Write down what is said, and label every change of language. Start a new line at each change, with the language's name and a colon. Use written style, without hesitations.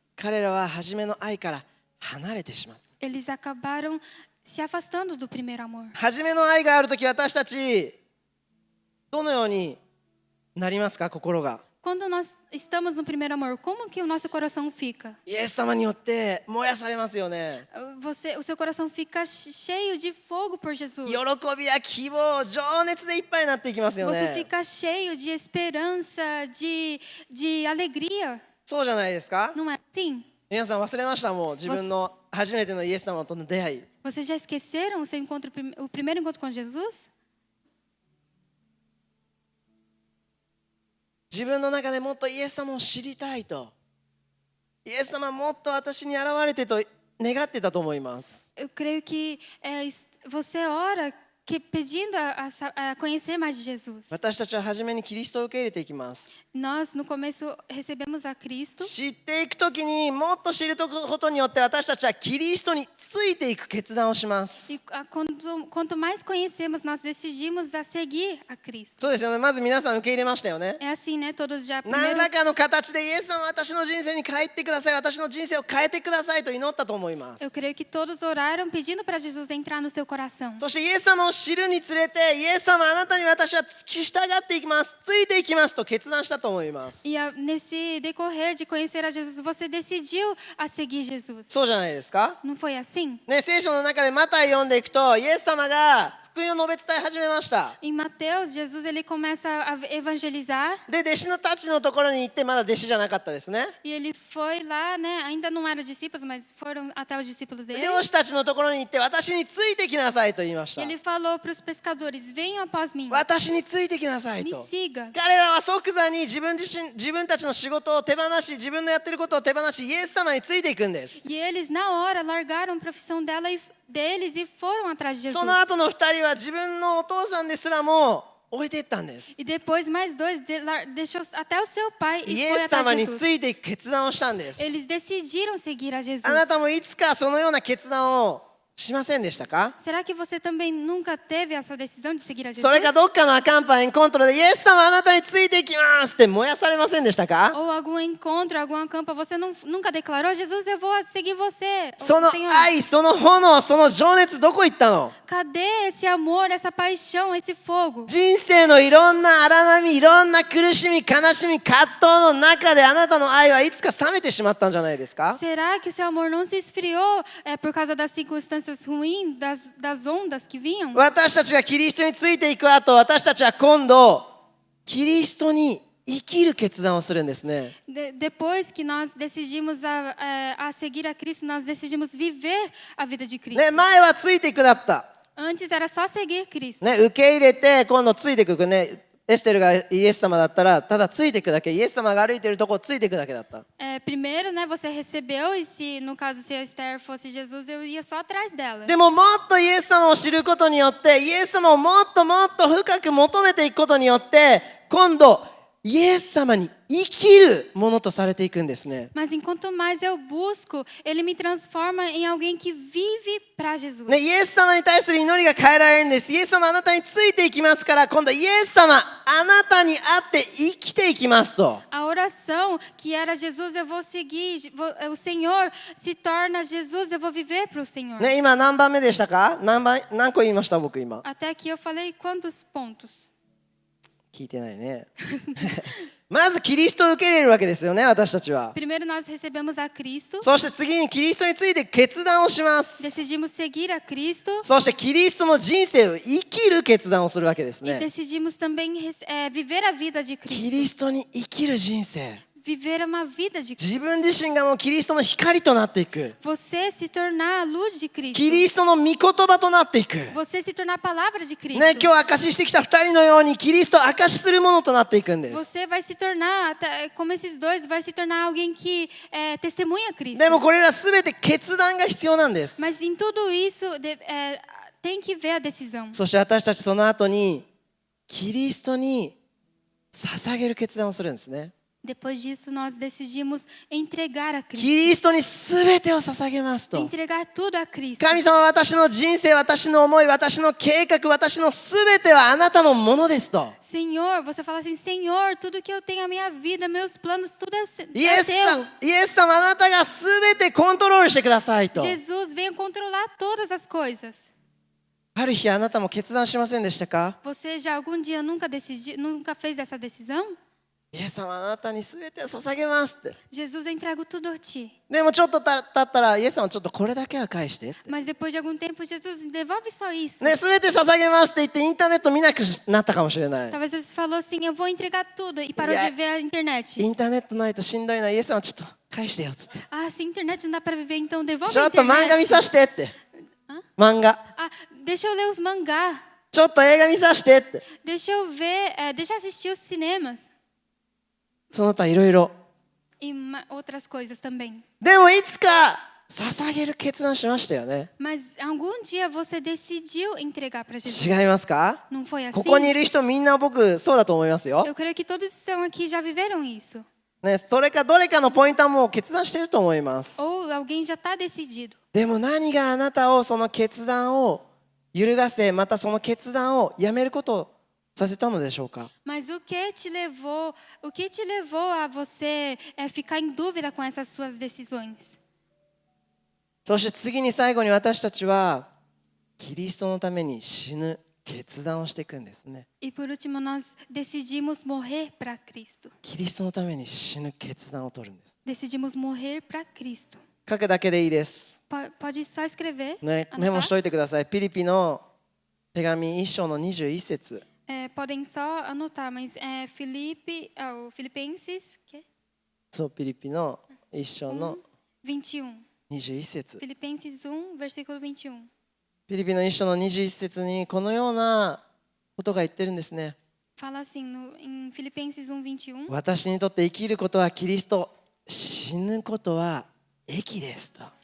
Japanese: 彼らは初めの愛から離れてしまった。
Portuguese: eles acabaram se afastando do primeiro amor.
Japanese: 初めの愛がある時、私たちどのようになりますか？心が
Portuguese: Quando nós estamos no primeiro amor, como que o nosso coração fica?
Japanese: イエス様によって燃やされますよね。
Portuguese: O seu coração fica cheio de fogo por Jesus.
Japanese: 喜びや希望、情熱でいっぱいになっていきますよ
Portuguese: Você
Japanese: ね。
Portuguese: fica cheio de esperança, de alegria.
Japanese: そうじゃないですか？
Portuguese: Não é assim?
Japanese: 皆さん忘れました？もう自分の初めてのイエス様との出会い。
Portuguese: Vocês já esqueceram o seu encontro, o primeiro encontro com Jesus?
Japanese: 自分の中でもっとイエス様を知りたいと、イエス様もっと私に現れてと願ってたと思います。
Portuguese: Eu creio que você ora pedindo a conhecer mais de Jesus.
Japanese: 私たちは初めにキリストを受け入れていきます。
Portuguese: Nós, no começo, recebemos a Cristo.
Japanese: 知っていくときにもっと知ることによって私たちはキリストについていく決断をします。
Portuguese: E quanto mais conhecemos, nós decidimos a seguir a Cristo.
Japanese: そうですよね。まず皆さん受け入れましたよね。
Portuguese: É assim, né? Todos já
Japanese: 何
Portuguese: primeiro,
Japanese: らかの形でイエス様私の人生に帰ってください、私の人生を変えてくださいと祈ったと思います。
Portuguese: eu creio que todos oraram pedindo para Jesus entrar no seu coração.
Japanese: そしてイエス様を知るにつれて、イエス様あなたに私は従っていきます、ついていきますと決断したと思います。
Portuguese: E nesse decorrer de conhecer a Jesus, você decidiu a seguir Jesus.
Japanese: そうじゃないですか？
Portuguese: Não foi assim?
Japanese: ね、聖書の中でマタイ読んでいくと、イエス様が福音を述べ伝え始めました。
Portuguese: Em Mateus, Jesus ele começa a evangelizar
Japanese: で、弟子たちのところに行って、まだ弟子じゃなかったですね。
Portuguese: e ele foi lá, né? Ainda não eram discípulos, mas foram até os discípulos dele.
Japanese: 漁師たちのところに行って、私についてきなさいと言いまし
Portuguese: E
Japanese: た。
Portuguese: ele falou para os pescadores: venham após mim,
Japanese: 私についてきなさい
Portuguese: me
Japanese: と。
Portuguese: siga.
Japanese: 彼らは即座に自分たちの仕事を手放し、自分のやってることを手放し、イエス様についていくんです。
Portuguese: E eles, na hora, largaram a profissão deles e foram atrás de
Japanese: そ
Portuguese: Jesus.
Japanese: の後の2人は自分のお父さんですらも置いていったんです。
Portuguese: E depois, mais dois deixou até o seu pai
Japanese: イ
Portuguese: e
Japanese: エ
Portuguese: foi
Japanese: ス様
Portuguese: atrás
Japanese: に
Portuguese: de
Japanese: つ
Portuguese: Jesus.
Japanese: いていく決断をしたんです。
Portuguese: Eles decidiram seguir a Jesus.
Japanese: あなたもいつかそのような決断をしませんでしたか？
Portuguese: Será que você também nunca teve essa decisão de seguir a Jesus?
Japanese: それかどっかのアカンパエンコントロでイエス様あなたについていきますって燃やされませんでしたか？
Portuguese: Ou algum encontro, alguma campa, você nunca declarou: Jesus, eu vou seguir você.
Japanese: そ
Portuguese: Ou,
Japanese: の
Portuguese: Senhor,
Japanese: 愛、その炎、その情熱どこ行ったの？
Portuguese: cadê esse amor, essa paixão, esse fogo?
Japanese: 人生のいろんな荒波、いろんな苦しみ、悲しみ、葛藤の中であなたの愛はいつか冷めてしまったんじゃないですか？
Portuguese: Será que o seu amor não se esfriou por causa das circunstâncias ruins, das ondas que vinham?
Japanese: 私たちがキリストについていく後、私たちは今度キリストに生きる決断をするんですね。
Portuguese: Depois que nós decidimos a seguir a Cristo, nós decidimos viver a vida de Cristo.
Japanese: ね、前はついていくだった。
Portuguese: Antes era só seguir Cristo.
Japanese: ね、受け入れて今度ついていくね。エステルがイエス様だったらただついていくだけ、イエス様が歩いているところついていくだけだった。
Portuguese: Primeiro, né, você recebeu e se no caso se a Esther fosse Jesus, eu ia só atrás dela.
Japanese: でももっとイエス様を知ることによって、イエス様をもっともっと深く求めていくことによって、今度イエス様に生きるものとされていくんですね。
Portuguese: Mas enquanto mais eu busco, ele me transforma em alguém que vive para Jesus.
Japanese: ね、イエス様に対する祈りが変えられるんです。イエス様あなたについていきますから、今度イエス様あなたに会って生きていきますと。
Portuguese: A oração que era Jesus, eu vou seguir, o Senhor se torna Jesus, eu vou viver para o Senhor.
Japanese: ね、今何番目でしたか？何個言いました僕今。
Portuguese: Até aqui eu falei quantos pontos?
Japanese: 聞いてないね。まずキリストを受け入れるわけですよね、私たちは。
Portuguese: Primeiro nós recebemos a Cristo,
Japanese: そして次にキリストについて決断をします。
Portuguese: decidimos seguir a Cristo
Japanese: そしてキリストの人生を生きる決断をするわけです
Portuguese: e
Japanese: ね。
Portuguese: decidimos também viver a vida de
Japanese: キ
Portuguese: Cristo.
Japanese: リストに生きる人生。
Portuguese: Viver uma vida de Cristo.
Japanese: 自分自身がもうキリストの光となっていく。
Portuguese: Você se tornar a luz de Cristo.
Japanese: キリストの御言葉となっていく。
Portuguese: Você se tornar a palavra de Cristo.
Japanese: ね、今日証ししてきた2人のようにキリストを証しするものとなっていくんです。
Portuguese: Você vai se tornar, como esses dois, vai se tornar alguém que testemunha Cristo.
Japanese: でもこれら全て決断が必要なんです。
Portuguese: Mas em tudo isso tem que ver a decisão.
Japanese: そして私たちその後にキリストに捧げる決断をするんですね。
Portuguese: Depois disso, nós decidimos entregar a
Japanese: キ
Portuguese: Cristo.
Japanese: リストに全てを捧げますと。
Portuguese: Entregar tudo a Cristo.
Japanese: 神様は私の人生、私の思い、私の計画、私の全てはあなたのものですと。
Portuguese: Senhor, você fala assim, Senhor, tudo que eu tenho, a minha vida, meus planos, tudo é
Japanese: イエス様、あなたが全てコントロールしてくださいと。
Portuguese: Jesus venha controlar todas as coisas.
Japanese: ある日あなたも決断しませんでしたか？
Portuguese: Você já algum dia nunca fez essa decisão?
Japanese: イエス様、あなたに全てを捧げますって。
Portuguese: Jesus, eu entrego tudo a ti.
Japanese: でもちょっと経ったらイエス様ちょっとこれだけは返してって。
Portuguese: Mas depois de algum tempo, Jesus, devolve só isso.
Japanese: ね、全て捧げますって言ってインターネット見なくなったかもしれない。
Portuguese: Talvez você falou assim, eu vou entregar tudo e parou
English: Yeah.
Portuguese: de ver a internet.
Japanese: インターネットないとしんどいな、イエス様ちょっと返してよっつって。
Portuguese: Ah, se a internet não dá para viver, então devolve
Japanese: ち
Portuguese: a
Japanese: ょっと漫画見
Portuguese: internet.
Japanese: させてって。漫画。
Portuguese: Ah, deixa eu ler os mangá.
Japanese: ちょっと映画見させてって。
Portuguese: Deixa eu ver, deixa eu assistir os cinemas.
Japanese: その他いろいろ。
Portuguese: E outras coisas também.
Japanese: でもいつか捧げる決断しましたよね。
Portuguese: Mas algum dia você decidiu entregar para Jesus.
Japanese: 違いますか？
Portuguese: Não foi assim?
Japanese: ここにいる人みんな僕そうだと思いますよ。
Portuguese: Eu creio que todos que estão aqui já viveram isso.
Japanese: ね、それかどれかのポイントはもう決断してると思います。
Portuguese: Ou alguém já está decidido.
Japanese: でも何があなたをその決断を揺るがせ、またその決断をやめることをさせたのでしょうか？
Portuguese: Mas o que te levou a você ficar em dúvida com essas suas decisões?
Japanese: そして次に最後に私たちはキリストのために死ぬ決断をしていくんですね。
Portuguese: E por último, nós decidimos morrer para Cristo.
Japanese: キリストのために死ぬ決断を取るんです。
Portuguese: Decidimos morrer para Cristo.
Japanese: 書くだけでいいです。
Portuguese: Pode só escrever,
Japanese: ね、メモし
Portuguese: anotar.
Japanese: といてください。ピリピの手紙1章の21節。
Portuguese: Podem só anotar, mas Filipenses que?
Japanese: そう、ピリピの1章の
Portuguese: 21.
Japanese: 21節。
Portuguese: Filipenses 1, versículo 21.
Japanese: ピリピの1章の21節にこのようなことが言ってるんですね。
Portuguese: Fala assim, em Filipenses 1, 21.
Japanese: 私にとって生きることはキリスト、死ぬことは益ですと。